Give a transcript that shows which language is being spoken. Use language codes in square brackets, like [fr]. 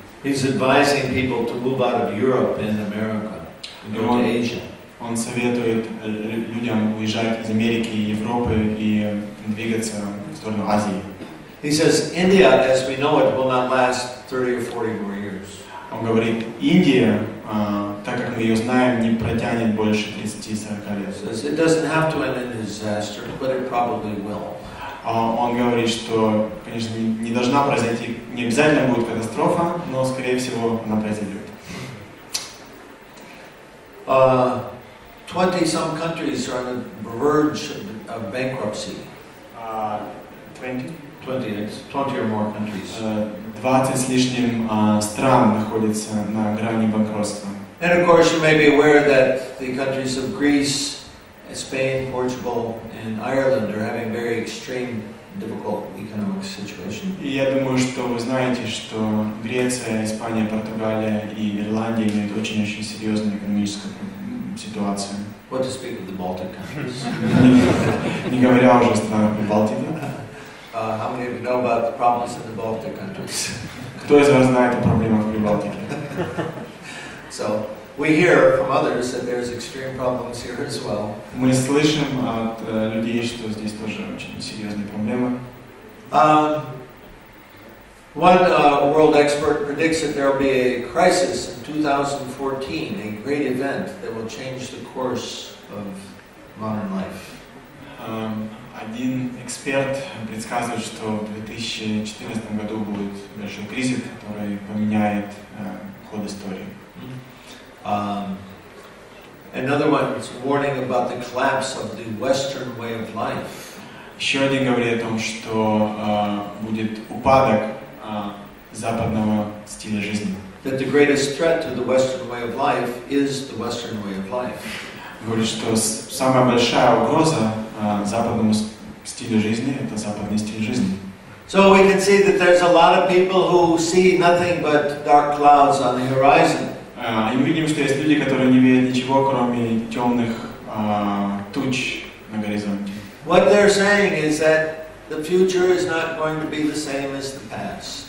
[en] He's advising people to move out of Europe and America, and go to Asia. [ru] Он советует людям уезжать из Америки и Европы и двигаться в сторону Азии. [en] He says India, as we know it, will not last 30 or 40 more years. [ru] Он говорит, Индия, так как мы ее знаем, не протянет больше 30-40 лет. [en] It doesn't have to end in disaster, but it probably will. [ru] Он говорит, что, конечно, не должна произойти, не обязательно будет катастрофа, но, скорее всего, она произойдет. [en] 20-some countries are on the verge of bankruptcy. 20 or more countries. [ru] 20 с лишним стран находятся на грани банкротства. [en] And of course, you may be aware that the countries of Greece, Spain, Portugal, and Ireland are having very extreme, difficult economic situation. [ru] И я думаю, что вы знаете, что Греция, Испания, Португалия и Ирландия имеют очень-очень серьезную экономическую ситуацию. [en] What to speak of the Baltic countries? [ru] Не говоря уже о странах Прибалтики. [en] How many of you know about the problems in the Baltic countries? [ru] Кто из вас знает о проблемах в Прибалтике? [en] So we hear from others that there's extreme problems here as well. [ru] Мы слышим от людей, что здесь тоже очень серьезные проблемы. [en] One world expert predicts that there will be a crisis in 2014, a great event that will change the course of modern life. [ru] Один эксперт предсказывает, что в 2014 году будет большой кризис, который поменяет ход истории. [en] Another one is warning about the collapse of the Western way of life. [ru] Еще один говорит о том, что будет упадок западного стиля жизни. [en] That the greatest threat to the Western way of life is the Western way of life. [ru] Говорит, что самая большая угроза западному стилю жизни – это западный стиль жизни. [en] So we can see that there's a lot of people who see nothing but dark clouds on the horizon. [ru] И мы видим, что есть люди, которые не видят ничего, кроме темных туч на горизонте. [en] What they're saying is that the future is not going to be the same as the past.